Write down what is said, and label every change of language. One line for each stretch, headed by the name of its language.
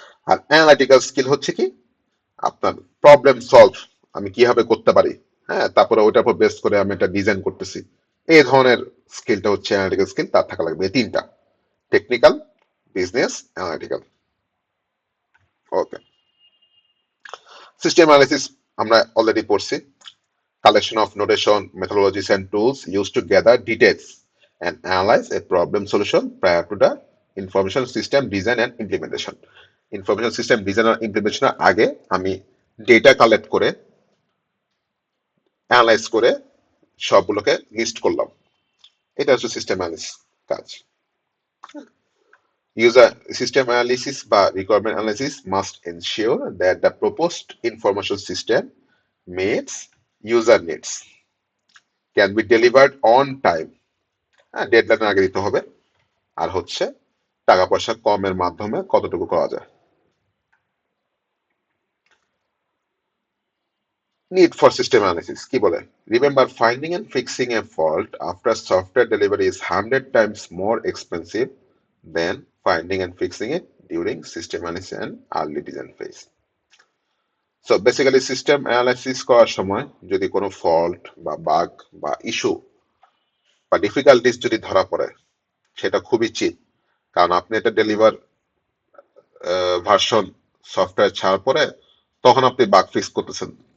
Bangla: আর analytical skill হচ্ছে কি, আপনার প্রবলেম সলভ আমি কিভাবে করতে পারি, হ্যাঁ তারপরে ওইটার উপর বেস করে আমি একটা ডিজাইন করতেছি, এই ধরনের স্কিলটা হচ্ছে অ্যানালিটিক্যাল স্কিল, তার থাকা লাগবে এই 3টা: টেকনিক্যাল, বিজনেস, অ্যানালিটিক্যাল। ওকে, সিস্টেম অ্যানালিসিস আমরা অলরেডি পড়ছি।
English: Collection of notation, methodologies and tools used to gather details and analyze a problem solution prior to the information system design and implementation.
Bangla: Information system design আর ইমপ্লিমেন্টেশনের আগে আমি data collect করে analyse করে সবগুলোকে list করলাম, এটা হচ্ছে system analysis কাজ।
English: User system analysis বা requirement analysis must ensure that the proposed information system meets user needs, can be delivered on time,
Bangla: হ্যাঁ ডেডলাইন আগে দিতে হবে, আর হচ্ছে টাকা পয়সা কমের মাধ্যমে কতটুকু করা যায়।
English: Need for system analysis
Bangla: কি বলে?
English: Remember, finding and fixing a fault after software delivery is 100 times more expensive than finding and fixing it during system analysis and early design phase.
Bangla: So basically system analysis করার সময় যদি কোনো fault বা bug বা issue বা difficulties যদি ধরা পড়ে, সেটা খুবই চিপ, কারণ আপনি এটা ডেলিভার ভার্সন সফটওয়্যার ছাড়ার পরে তখন আপনি বাগ ফিক্স করতেছেন।